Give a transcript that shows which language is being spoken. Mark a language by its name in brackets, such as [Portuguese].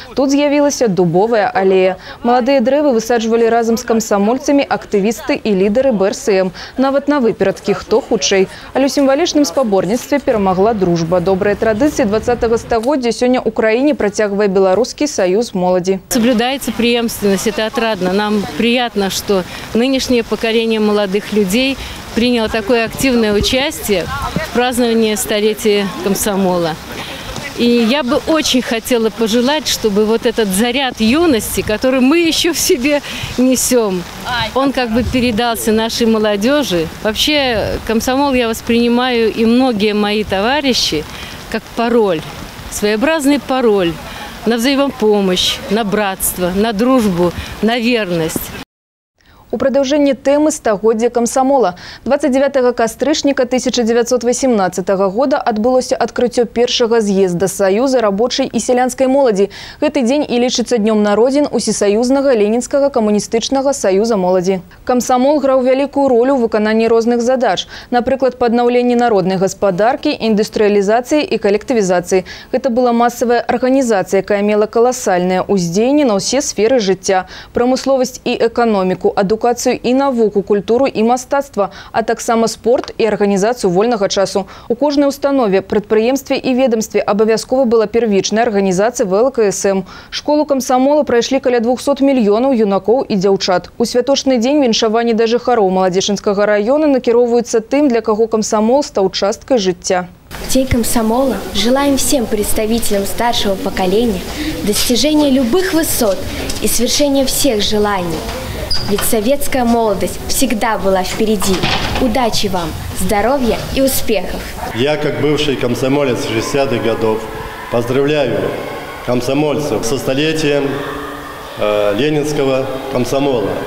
[Belarusian] Тут з'явілася дубовая алея. Маладыя дрэвы высаджвалі разам з камсамольцамі актывісты і лідары БРСМ. Нават на выперадкі хто хутчэй. Але ў сімвалічным спаборніцтве перамагла дружба. Добрыя традыцыі 20-го стагоддзя сёння ў краіне працягвае Беларускі саюз моладзі. [Russian] Соблюдается преемственность, это отрадно. Нам приятно, что нынешнее поколение молодых людей приняло такое активное участие в праздновании столетия комсомола. И я бы очень хотела пожелать, чтобы вот этот заряд юности, который мы еще в себе несем, он как бы передался нашей молодежи. Вообще комсомол я воспринимаю, и многие мои товарищи, как пароль, своеобразный пароль на взаимопомощь, на братство, на дружбу, на верность. [Belarusian] У прадаўжэнні тэмы стагоддзя камсамола. 29 кастрычніка 1918 года адбылося адкрыццё першага з'езда Саюза рабочай і сялянскай моладзі. Гэты дзень і лічыцца днём народзін Усесаюзнага Ленінскага камуністычнага саюза моладзі. Камсамол граў вялікую ролю ў выкананні розных задач. Напрыклад, паднаўленні народнай гаспадаркі, індустрыялізацыі і калектывізацыі. Гэта была масавая арганізацыя, якая мела каласальнае ўздзеянне на ўсе сферы жыцця. Прамысловасць і эканоміку, адукацыю і навуку, культуру і мастацтва, а таксама спорт і арганізацыю вольнага часу. У кожнай установе, прадпрыемстве і ведомстве абавязкова была первічная арганізацыя ВЛКСМ. Школу камсамола прайшлі каля 200 мільёнаў юнакоў і дзяўчат. У святочны дзень віншаванні да жыхароў Маладзечынскага раёна накіроўваюцца тым, для каго камсамол стаў часткай жыцця. [Russian] В День комсомола желаем всем представителям старшего поколения достижения любых высот и свершения всех желаний. Ведь советская молодость всегда была впереди. Удачи вам, здоровья и успехов! Я, как бывший комсомолец 60-х годов, поздравляю комсомольцев со столетием Ленинского комсомола.